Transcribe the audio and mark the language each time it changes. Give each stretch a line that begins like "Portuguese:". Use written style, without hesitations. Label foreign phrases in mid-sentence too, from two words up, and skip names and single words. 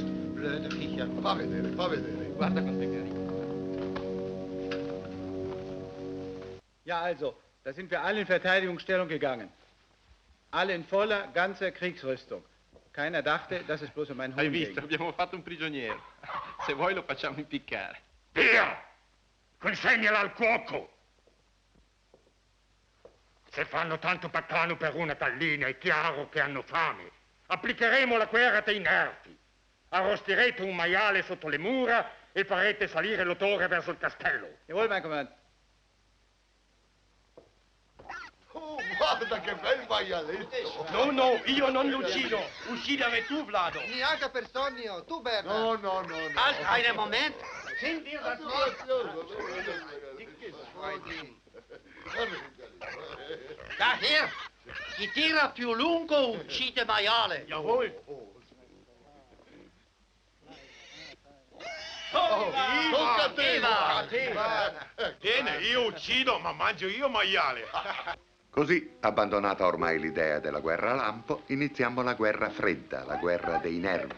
German: Blöde viecher.
Italian: Fa vedere, fa vedere. Guarda quanto è carino.
German: Ja, also, da sind wir alle in Verteidigungsstellung gegangen. Alle in voller, ganzer Kriegsrüstung. Keiner dachte, dass es bloß um ein
Italian: Hai
German: Huhn
Italian: visto?
German: ging.
Italian: Abbiamo fatto un prigioniero. Se vuoi lo facciamo impiccare. Via! Consegnala al cuoco! Se fanno tanto baccano per una gallina, è chiaro che hanno fame. Applicheremo la guerra dei nervi. Arrostirete un maiale sotto le mura e farete salire l'odore verso il castello.
German: Jawohl, mein Kommandant.
Italian: Oh, guarda che bel maialetto! No, no, io non lo uccido. Uccidere tu, Vlado. Niente per sogno, tu Bernard. No, no, no, no.
German: Halt einen Moment. Sind wir das Daher,
Italian: chi tira più lungo uccide maiale.
German: Jawohl.
Italian: Tocca a te, Viva! Bene, io uccido, ma mangio io maiale. Così, abbandonata ormai l'idea della guerra a lampo, iniziamo la guerra fredda, la guerra dei nervi.